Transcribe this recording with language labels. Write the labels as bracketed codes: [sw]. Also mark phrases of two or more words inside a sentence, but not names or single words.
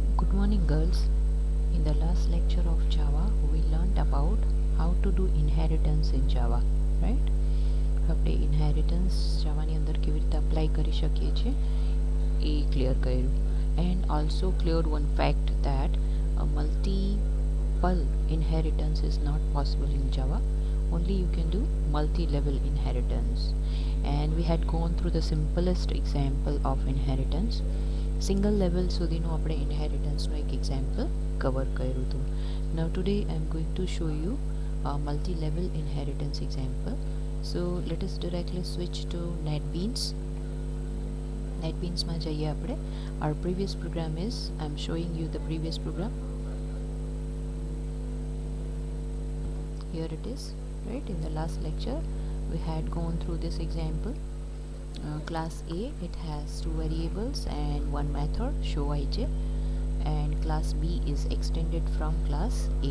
[en] Good morning, girls. In the last lecture of Java, we learned about how to do inheritance in Java, right? [gu] આપણે inheritance Java ની અંદર કેવી રીતે apply કરી શકીએ છીએ એ clear કર્યું, [en] and also cleared one fact that a multiple inheritance is not possible in Java. Only you can do multi-level inheritance, and we had gone through the simplest example of inheritance. Single level [gu] સુધીનું આપણે inheritance નું એક [en] example cover [gu] કર્યું હતું. [en] Now today I am going to show you a multi-level inheritance example. So let us directly switch to NetBeans. [gu] NetBeans માં જઈએ આપણે. [en] Our previous program is, I am showing you the previous program. Here it is, right? In the last lecture we had gone through this example. Class A, it has two variables and one method, show ij, and class B is extended from class A.